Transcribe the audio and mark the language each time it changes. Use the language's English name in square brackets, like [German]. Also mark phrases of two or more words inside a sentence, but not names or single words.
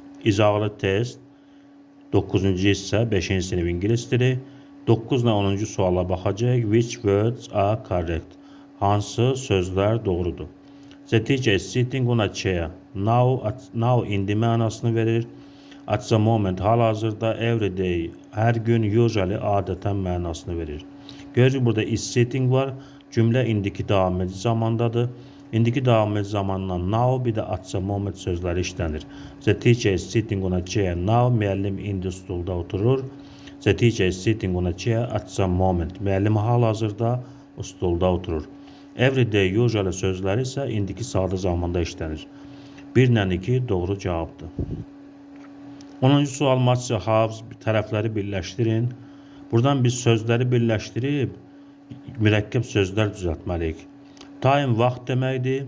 [Azerbaijani] İzahlı test 9-cu hissə 5-ci sinif ingilis dili 9 ilə 10-cu suala baxacaq. [English] Which words are correct? [Azerbaijani] Hansı sözlər doğrudur? [English] The teacher is sitting on a chair. [Azerbaijani] Now indi mənasını verir. [English] At the moment hal-hazırda, every day [Azerbaijani] hər gün, usually adətən mənasını verir. Görürük burada [English] is sitting [Azerbaijani] var. Cümlə indiki davam edici zamandadır. İndiki davam edici zamandan now bir də [English] at the moment [Azerbaijani] sözləri işlənir. [English] The teacher is sitting on a chair now. [Azerbaijani] Müəllim indi stulda oturur. [English] The teacher is sitting on a chair at the moment. [Azerbaijani] Müəllim hal-hazırda stulda oturur. [English] Every day usually [Azerbaijani] sözləri isə indiki sadə zamanda işlənir. 1 ilə 2 doğru cavabdır. 10-cu sual [English] match halves [Azerbaijani] tərəfləri birləşdirin. Buradan biz sözləri birləşdirib mürəkkəb sözlər düzəltməliyik. Time vaxt deməkdir.